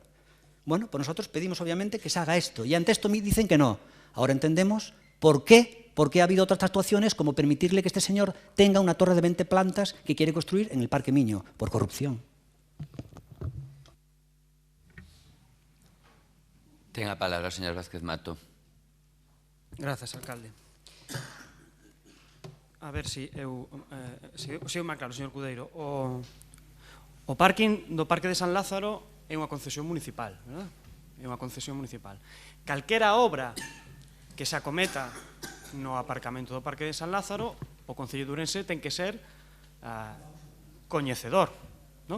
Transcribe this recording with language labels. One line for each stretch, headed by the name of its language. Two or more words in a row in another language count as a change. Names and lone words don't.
Spanish: Bueno, pues nosotros pedimos obviamente que se haga esto y ante esto dicen que no. Ahora entendemos por qué ha habido otras actuaciones como permitirle que este señor tenga una torre de 20 plantas que quiere construir en el Parque Miño, por corrupción.
Galician: Tenga a palabra, señor Vázquez Mato. Grazas, alcalde. A ver se eu máis claro, señor Cudeiro. O parking do Parque de San Lázaro é unha concesión municipal, verdad? É unha concesión municipal. Calquera obra que se acometa no aparcamento do Parque de San Lázaro, o Concello de Ourense ten que ser coñecedor, non?